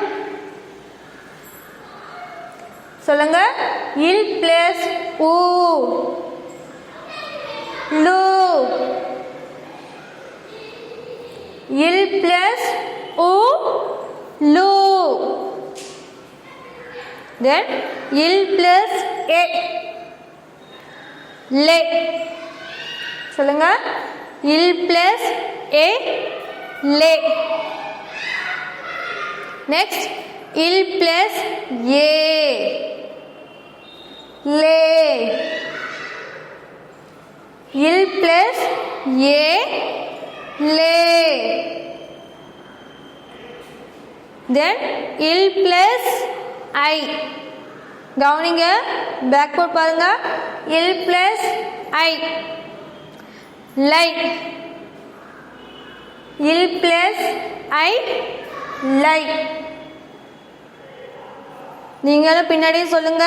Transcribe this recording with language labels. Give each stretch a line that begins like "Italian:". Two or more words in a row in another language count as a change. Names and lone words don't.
Tamil: சொல்லுங்க. இல் பிளஸ் உ லு. இல் பிளஸ் உ லு.
English: Then il plus a le.
Tamil: சொல்லுங்க.
English: il plus a le. Next, il plus a le. il plus a le. Then il plus ஐ.
Tamil: கவனிங்க, பேக்வர்ட் பாருங்க. இல் பிளஸ் ஐ லை. இல் பிளஸ் ஐ லை. நீங்களும் பின்னாடி சொல்லுங்க.